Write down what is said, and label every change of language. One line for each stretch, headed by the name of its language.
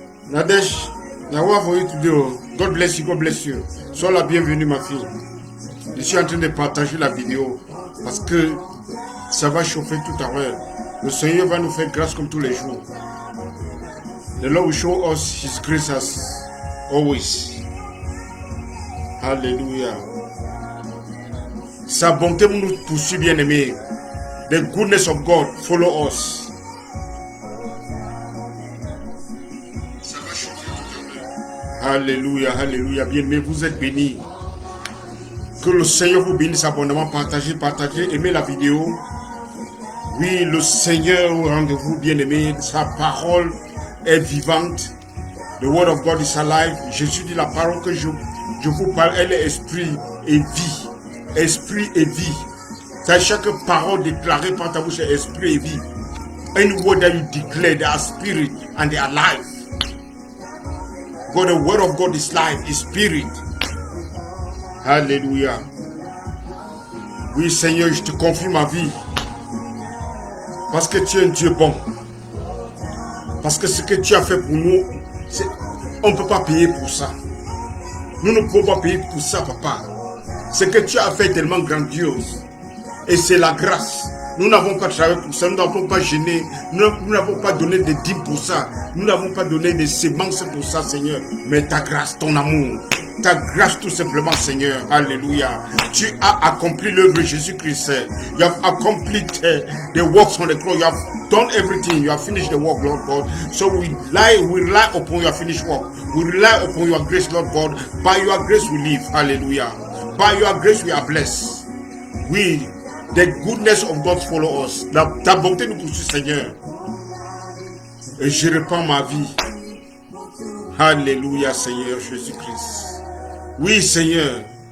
English: Nadège, Nawa for you today. God bless you, God bless you.
French: Sois la bienvenue, ma fille. Je suis en train de partager la vidéo parce que ça va chauffer tout à l'heure. Le Seigneur va nous faire grâce comme tous les jours.
English: The Lord will show us His grace as always. Hallelujah.
French: Sa bonté nous poursuit, bien-aimés.
English: The goodness of God follow us.
French: Alléluia, alléluia. Bien-aimés, vous êtes bénis. Que le Seigneur vous bénisse abondamment. Partagez, partagez, aimez la vidéo. Oui, le Seigneur au rendez-vous, bien-aimés. Sa parole est vivante.
English: The word of God is alive.
French: Jésus dit la parole que je vous parle, elle est esprit et vie. Esprit et vie. C'est chaque parole déclarée par ta bouche est esprit et vie.
English: Any word that you declare, they are spirit and they are life. God, the word of God is life, is spirit.
French: Alléluia. Oui, Seigneur, je te confie ma vie. Parce que tu es un Dieu bon. Parce que ce que tu as fait pour nous, on ne peut pas payer pour ça. Nous ne pouvons pas payer pour ça, papa. Ce que tu as fait est tellement grandiose. Et c'est la grâce. Nous n'avons pas travaillé pour ça, nous n'avons pas gêné, nous n'avons pas donné des dîmes pour ça, nous n'avons pas donné des semences pour ça, Seigneur. Mais ta grâce, ton amour, ta grâce tout simplement, Seigneur. Alléluia. Tu as accompli l'œuvre de Jésus-Christ.
English: You have accomplished the works on the cross. You have done everything. You have finished the work, Lord God. So we rely upon your finished work. We rely upon your grace, Lord God. By your grace we live. Hallelujah. By your grace we are blessed. We the goodness of God follow us.
French: Ta bonté nous poursuit, Seigneur. Et je répands ma vie. Alléluia, Seigneur Jésus-Christ. Oui, Seigneur.